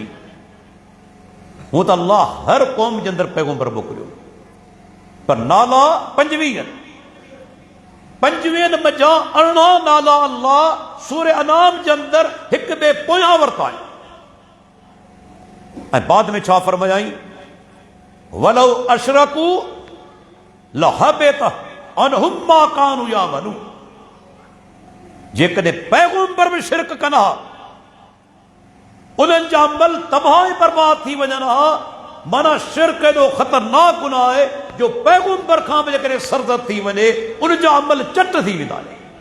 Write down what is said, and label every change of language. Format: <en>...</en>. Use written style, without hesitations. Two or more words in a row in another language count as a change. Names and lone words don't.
<sd>हूं त अल्लाह हर क़ौम जे अंदरि पैगंबर मोकिलियो, पर नाला 25 आहिनि। 25 मज़ा 18 नाला अल्लाह सूरह अनाम जे अंदरि हिक ॿिए पोयां वरिता आहिनि। ऐं बाद में छा फरमायाई?</sd> <ar>ولو أشركوا لحبط عنهم ما كانوا يعملون.</ar> <sd>जेकॾहिं पैगंबर बि शिरक कंदा, उन्हनि जा अमल तबाह बर्बाद थी वञनि हा। माना शिरक एॾो ख़तरनाक गुनाह आहे जो पैगंबर खां बि जेकॾहिं सरदर थी वञे, उन जा अमल चट थी वेंदा आहिनि।</sd>